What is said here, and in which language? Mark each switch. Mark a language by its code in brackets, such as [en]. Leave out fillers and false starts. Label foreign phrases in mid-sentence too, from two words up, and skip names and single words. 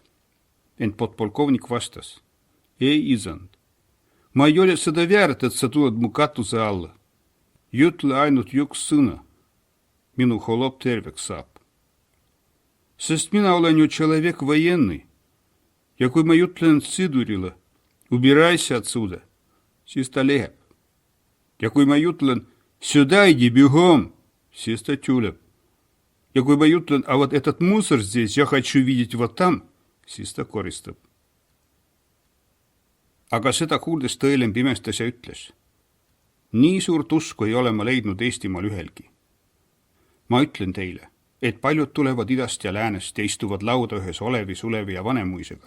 [et] Ent podpolkovnik vastas: ei, isand, ma ei ole seda väärt, et sa tuled mu katuse alla. Ütle ainult üks sõna. Minu holop terveks saab. Sest mina olen ju [ru] человек военный. [et] Ja kui ma ütlen sõdurile, [ru] убирайся отсюда, [et] siis ta läheb. Ja kui ma ütlen, [ru] сюда иди бегом, [et] siis ta tuleb. Ja kui ma ütlen, [ru] а вот этот мусор здесь я хочу видеть вот там, [et] siis ta koristab. Aga seda kuuldes Tõelemb imestas ja ütles: nii suurt usku ei ole ma leidnud Eestimaal ühelgi. Ma ütlen teile, et paljud tulevad idast ja läänest ja istuvad lauda ühes Olevi, Sulevi ja Vanemuisega.